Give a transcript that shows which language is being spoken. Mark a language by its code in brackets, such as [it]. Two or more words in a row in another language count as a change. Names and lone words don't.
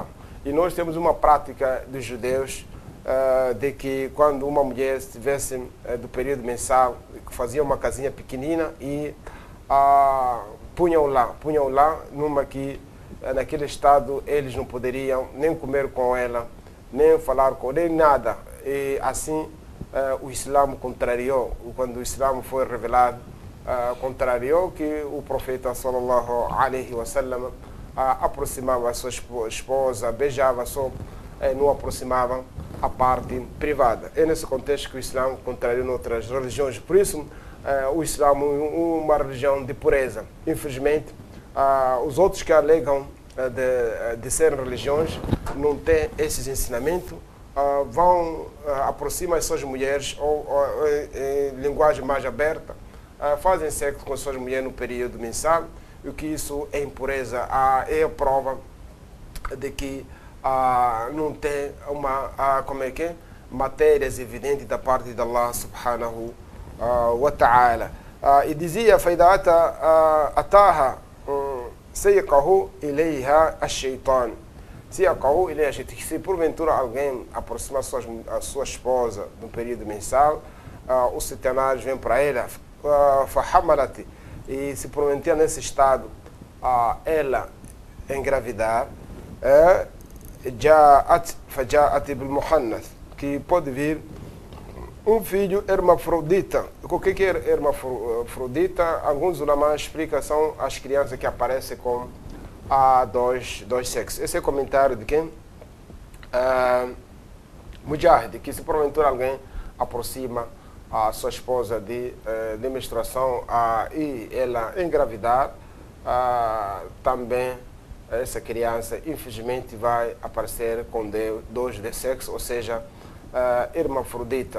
[pt] E nós temos uma prática dos judeus de que quando uma mulher estivesse do período mensal, fazia uma casinha pequenina e punham lá numa que naquele estado eles não poderiam nem comer com ela, nem falar com ela, nem nada. E assim o Islã contrariou, quando o Islã foi revelado, contrariou que o profeta sallallahu alaihi wasallam aproximava a sua esposa, beijava só, não aproximava a parte privada. É nesse contexto que o Islã contrariou em outras religiões. Por isso, o Islã é uma religião de pureza. Infelizmente, os outros que alegam de serem religiões não têm esses ensinamentos, aproximam as suas mulheres ou em linguagem mais aberta, fazem sexo com as suas mulheres no período mensal, e que isso é impureza, é a prova de que não tem matérias evidentes da parte de Allah [ar] سبحانه وتعالى. [pt] E dizia, [ar] فَإِذَا أَتَاهَا سَيَقَهُ إِلَيْهَا الشَّيْطَانِ سَيَقَهُ إِلَيْهَا الشَّيْطَانِ. [pt] Se porventura alguém aproxima a sua esposa no período mensal, o Satanás vem para ela, فَحَمَلَتِ. E se porventura nesse estado ela engravidar, [ar] فَجَاءَتِ بِالْمُحَنَّثِ, [pt] que pode vir um filho hermafrodita. O que é hermafrodita? Alguns ulamás explicam, são as crianças que aparecem com dois sexos. Esse é o comentário de quem? Mujahid, que se porventura alguém aproxima a sua esposa de menstruação e ela engravidar, também essa criança infelizmente vai aparecer com dois de sexo, ou seja, hermafrodita.